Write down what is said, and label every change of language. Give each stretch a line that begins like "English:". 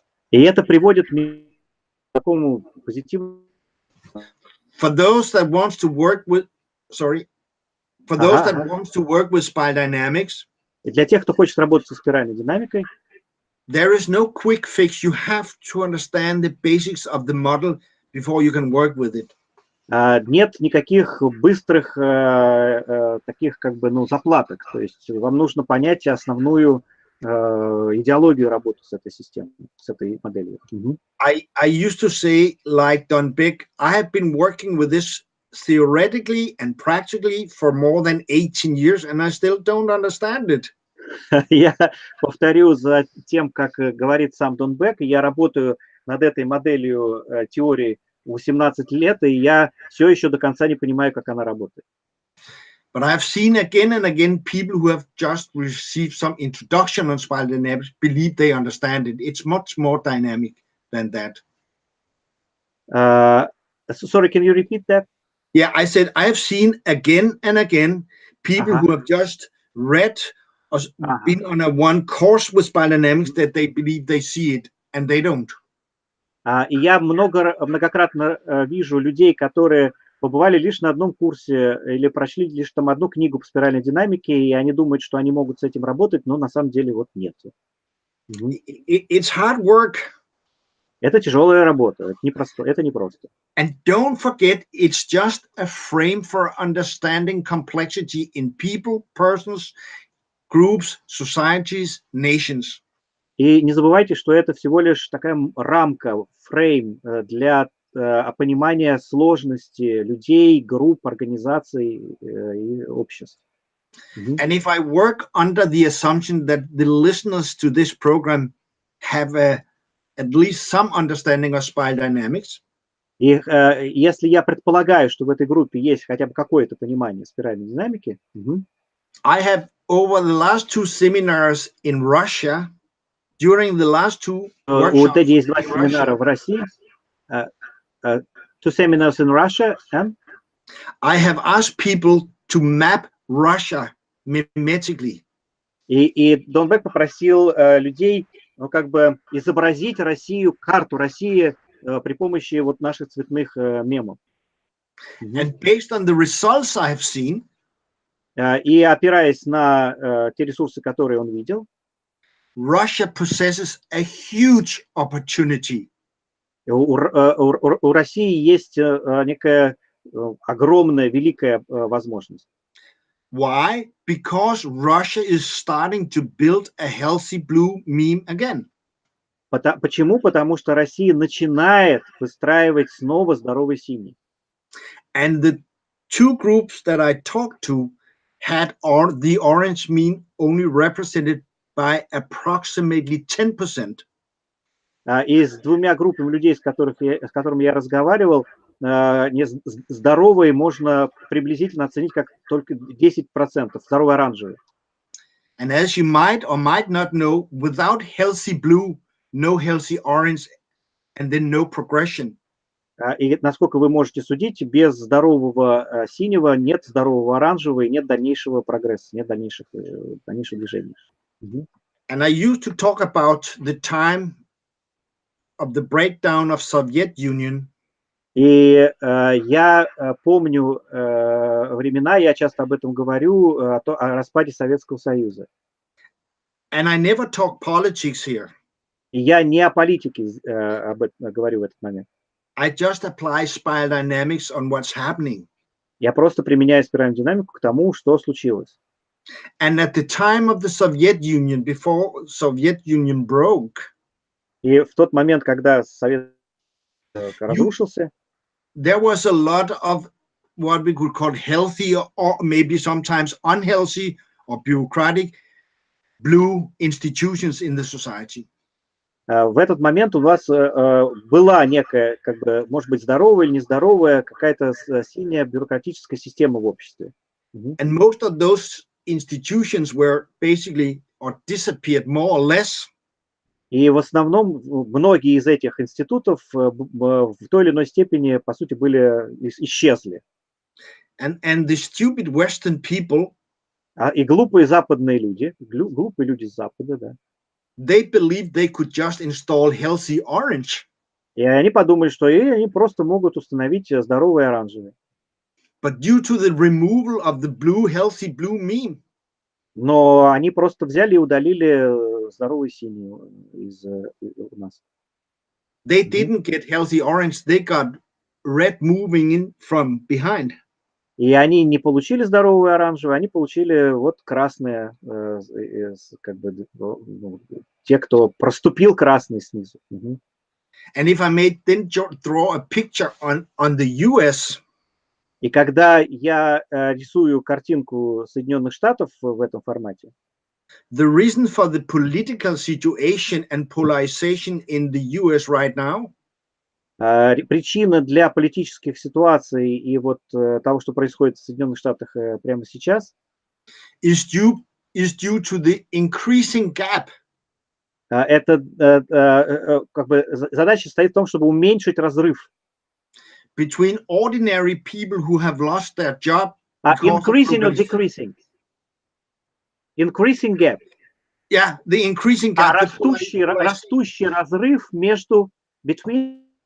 Russian: И это приводит меня к такому позитивному.
English: For those that wants to work with spiral dynamics,
Russian: И для тех, кто хочет работать со спиральной динамикой,
English: there is no quick fix. You have to understand the basics of the model before you can work with it.
Russian: Нет никаких быстрых таких заплаток. То есть вам нужно понять основную идеологию работы с этой системой, с этой моделью.
English: I used to say, like Don Beck, I have been working with this theoretically and practically for more than 18 years, and I still don't understand it.
Russian: Я повторю за тем, как говорит сам Дон Бек, я работаю над этой моделью теории 18 лет, и я все еще до конца не понимаю, как она работает.
English: But I've seen again and again people who have just received some introduction on spiral dynamics believe they understand it. It's much more dynamic than that. Sorry, can you repeat that? Yeah, I said I have seen again and again people who have just read or been on one course with spiral dynamics that they believe they see it, and they don't.
Russian: И я многократно вижу людей, которые побывали лишь на одном курсе или прочли лишь там одну книгу по спиральной динамике, и они думают, что они могут с этим работать, но на самом деле вот нет.
English: It's hard work.
Russian: Это тяжелая работа, это непросто.
English: And don't forget, it's just a frame for understanding complexity in people, persons, groups, societies, nations.
Russian: И не забывайте, что это всего лишь такая рамка, фрейм для понимания сложности людей, групп, организаций и обществ.
English: And if I work under the assumption that the listeners to this program have at least some understanding of spiral dynamics,
Russian: и если я предполагаю, что в этой группе есть хотя бы какое-то понимание спиральной динамики,
English: I have over the last two seminars in Russia, during the last two workshops,
Russian: у Теди есть два семинара в России,
English: two seminars in Russia, and I have asked people to map Russia mimetically.
Russian: И Дон Бек попросил людей, изобразить Россию, карту России при помощи вот наших цветных мемов.
English: And based on the results I have seen,
Russian: и опираясь на те ресурсы, которые он видел,
English: Russia possesses a huge opportunity.
Russian: У России есть некая огромная, великая возможность.
English: Why? Because Russia is starting to build a healthy blue meme again.
Russian: Почему? Потому что Россия начинает выстраивать снова здоровый синий.
English: And the two groups that I talked to had the orange meme only represented by approximately 10%.
Russian: И с двумя группами людей, с которыми я разговаривал, здоровые можно приблизительно оценить как только 10%, здоровый оранжевый.
English: And as you might or might not know, without healthy blue, no healthy orange, and then no progression.
Russian: И насколько вы можете судить, без здорового синего нет здорового оранжевого и нет дальнейшего прогресса, нет дальнейшего движения.
English: And I used to talk about the time of the breakdown of Soviet Union.
Russian: И я помню времена, я часто об этом говорю, о распаде Советского Союза.
English: And I never talk politics here.
Russian: И я не о политике об этом говорю в этот момент.
English: I just apply spiral dynamics on what's happening.
Russian: Я просто применяю спиральную динамику к тому, что случилось.
English: And at the time of the Soviet Union, before Soviet Union broke,
Russian: И в тот момент, когда Совет разрушился,
English: there was a lot of what we could call healthy or maybe sometimes unhealthy or bureaucratic blue institutions in the society.
Russian: В этот момент у вас была некая, как бы, может быть, здоровая или нездоровая, какая-то синяя бюрократическая система в обществе.
English: And most of those institutions were basically or disappeared more or less.
Russian: И в основном многие из этих институтов в той или иной степени, по сути, исчезли.
English: And the stupid Western people,
Russian: И глупые западные люди, глупые люди с Запада, да.
English: They believed they could just install healthy orange.
Russian: И они подумали, что они просто могут установить здоровый оранжевый.
English: But due to the removal of the blue, healthy blue meme,
Russian: но они просто взяли и удалили здоровый синий из у нас.
English: They didn't get healthy orange, they got red moving in from behind.
Russian: И они не получили здоровый оранжевый, они получили вот красные, как бы, те, кто проступил красный снизу.
English: And if I may then draw a picture on the US.
Russian: И когда я рисую картинку Соединенных Штатов в этом формате,
English: the reason for the political situation and polarization in the US right now,
Russian: причина для политических ситуаций и вот того, что происходит в Соединенных Штатах прямо сейчас,
English: is due to the increasing gap.
Russian: Это как бы задача стоит в том, чтобы уменьшить разрыв
English: between ordinary people who have lost their job. Increasing or decreasing? Increasing gap. Yeah, the increasing gap.
Russian: Растущий разрыв между
English: between.